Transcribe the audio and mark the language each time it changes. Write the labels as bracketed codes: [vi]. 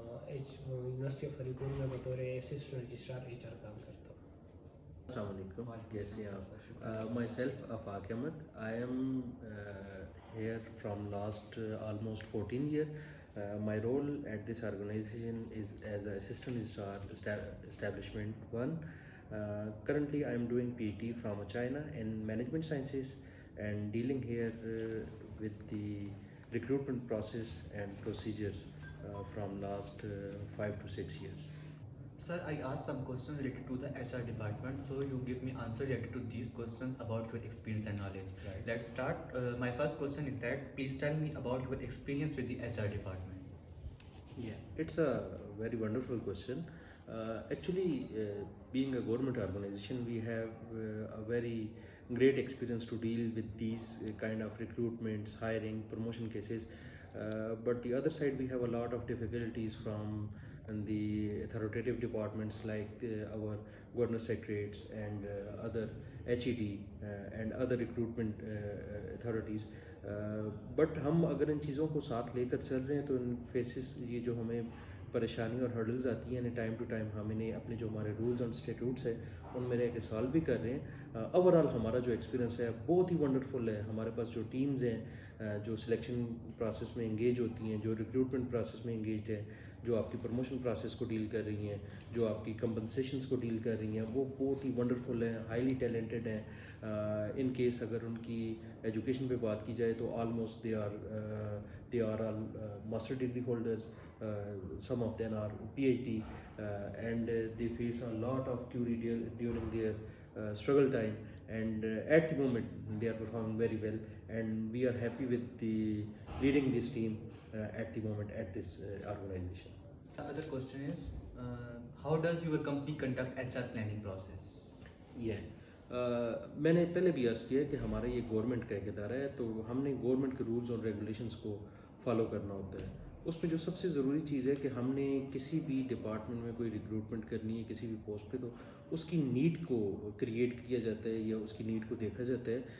[ur] University of علی گڑھ میں بطور اسسٹنٹ رجسٹرار ایچ آر کام کرتا ہوں. السلام علیکم. کیسے ہیں آپ؟ [en] Myself Afaq Ahmed. I am here from last almost 14 years. My role at this organization is as an assistant registrar establishment 1. Currently I am doing PhD from China in management sciences and dealing here with the recruitment process and procedures from last 5 to 6 years. Sir, I asked some questions related to the HR department, so you give me answer related to these questions about your experience and knowledge. Right. Let's start. My first question is that please tell me about your experience with the HR department. Yeah, it's a very wonderful question. Actually, being a government organization, we have a very great experience to deal with these kind of recruitments, hiring, promotion cases. But the other side, we have a lot of difficulties from the authoritative departments like our governor secretariats and other HED and other recruitment authorities. [ur] But ہم اگر ان چیزوں کو ساتھ لے کر چل رہے ہیں تو ان فیسز یہ جو ہمیں پریشانی اور ہرڈلز آتی ہیں ٹائم ٹو ٹائم ہم انہیں اپنے جو ہمارے رولز اینڈ اسٹیٹیوٹس ہیں ان میں رہ کے سالو بھی کر رہے ہیں. اوور آل ہمارا جو ایکسپیرینس ہے بہت ہی ونڈرفل ہے. ہمارے پاس جو ٹیمز ہیں جو سلیکشن پروسیس میں انگیج ہوتی ہیں, جو ریکروٹمنٹ پروسیس میں انگیجڈ ہیں, جو آپ کی پروموشن پروسیس کو ڈیل کر رہی ہیں, جو آپ کی کمپنسیشنس کو ڈیل کر رہی ہیں, وہ بہت ہی ونڈرفل ہیں, ہائیلی ٹیلنٹڈ ہیں. ان کیس اگر ان کی ایجوکیشن پہ بات کی جائے تو almost [en] they are all master degree holders. Some of them are PhD and they face a lot of theory during their struggle time, and at the moment they are performing very well, and we are happy with the leading this team at the moment at this organization. The other question is, how does your company conduct HR planning process? Yeah. [ur] میں نے پہلے بھی عرض کیا کہ ہمارا یہ government کا ایک ادارہ ہے, تو ہم نے گورنمنٹ کے رولز اور ریگولیشنس کو فالو کرنا ہوتا ہے. اس میں جو سب سے ضروری چیز ہے کہ ہم نے کسی بھی ڈپارٹمنٹ میں کوئی ریکروٹمنٹ کرنی ہے کسی بھی پوسٹ پہ, تو اس کی نیڈ کو کریٹ کیا جاتا ہے یا اس کی نیڈ کو دیکھا جاتا ہے.